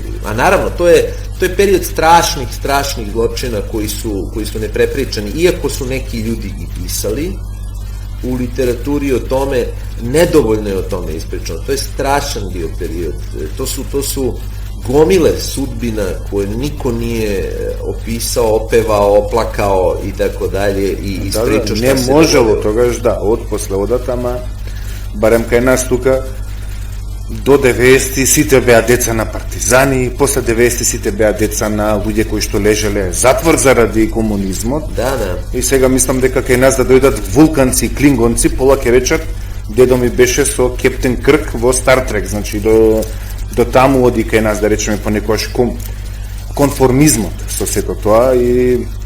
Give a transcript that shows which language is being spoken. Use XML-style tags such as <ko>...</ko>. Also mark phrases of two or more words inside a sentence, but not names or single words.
<sr>A naravno, to je period strašnih zločina koji su neprepričani, iako su neki ljudi i pisali u literaturi o tome, nedovoljno je o tome ispričano. To je strašan bio period. To su gomile sudbina koje niko nije opisao, opevao, oplakao i tako dalje i ispričao šta se dogodilo.</sr> <mk>Не можело тогаш од после одатама, барем кај нас тука, до 90-ти сите беа деца на партизани, после 90-ти сите беа деца на луѓе кои што лежеле затвор заради комунизмот. И сега мислам дека кај нас да дојдат вулканци и клингонци, пола ќе речат, дедо ми беше со Кептен Крк во Стар Трек, значи до таму оди кај нас, да речеме, понекогаш конформизмот со сето тоа, и</mk>